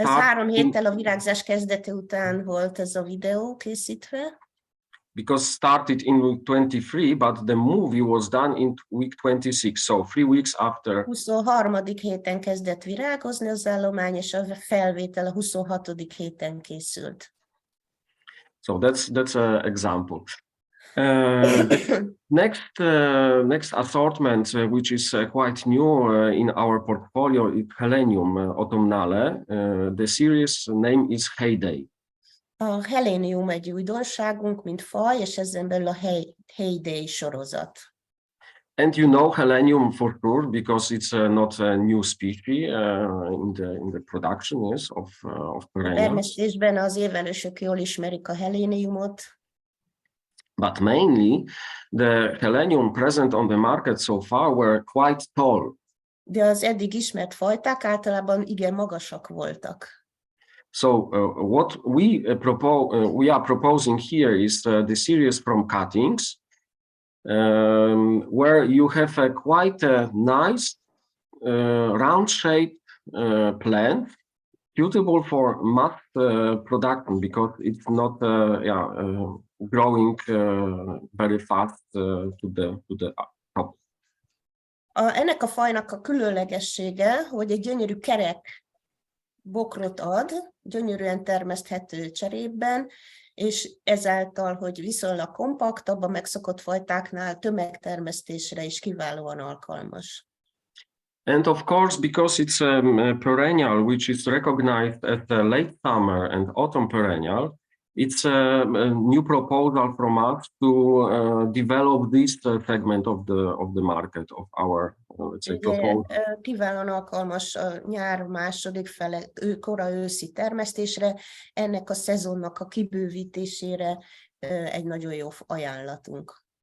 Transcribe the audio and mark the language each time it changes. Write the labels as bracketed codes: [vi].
[hu] Ez [en] started [hu] 3 héttel a virágzás kezdete után volt ez a videó készítve. [en] because started in week 23, but the movie was done in week 26, so 3 weeks after. [hu] 23. héten kezdett virágozni az állomány, és a felvétel a 26. héten készült. [en] So that's an example. The next assortment, which is quite new in our portfolio, is Helenium autumnale. The series name is Heyday. [hu] A Helenium egy újdonságunk, mint faj, és ezen belül a Heyday sorozat. [en] And you know Helenium for sure, because it's not a new species in the production of [hu] A [en] perennials. [hu] termesztésben az évelősök jól ismerik a Heleniumot, [en] But mainly, the Helenium present on the market so far were quite tall. [hu] de az eddig ismert fajták általában igen magasak voltak. [en] So what we are proposing here is the series from cuttings, where you have a quite a nice round-shaped plant suitable for mass production, because it's not growing very fast to the top. [hu] Ennek a fajnak a különlegessége, hogy egy gyönyörű kerek bokrot ad, gyönyörűen termeszthető cserében, és ezáltal, hogy viszonylag kompaktabb, a megszokott fajtáknál tömegtermesztésre is kiválóan alkalmas. [en] And of course, because it's a perennial which is recognized as a late summer and autumn perennial, it's a new proposal from us to develop this segment of the market of our, let's say, proposal. [hu] Kiválóan alkalmas a nyár második fele, kora őszi termesztésre, ennek a szezonnak a kibővítésére egy nagyon jó ajánlatunk.